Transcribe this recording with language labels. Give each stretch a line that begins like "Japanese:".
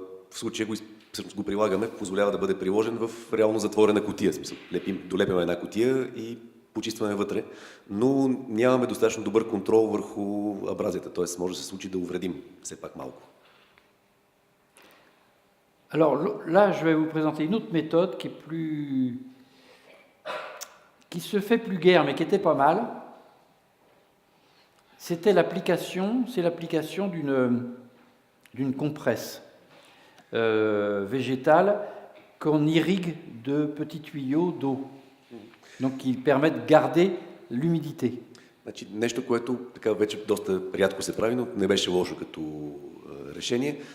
Bulgarian: В случая всъщност го прилагаме, позволява да бъде приложен в реално затворена кутия. Смисъл, долепяме една кутия и почистваме вътре, но нямаме достатъчно добър контрол върху абразията, т.е. може да се случи да увредим все пак малко.
French: Alors là, je vais vous présenter une autre méthode qui se fait plus guère, mais qui était pas mal. C'est l'application d'une compresse. végétale qu'on irrigue de petits tuyaux d'eau, donc qui permettent de garder l'humidité.
Bulgarian: Значи, нещо, което така вече доста рядко се прави, но не беше лошо като решение.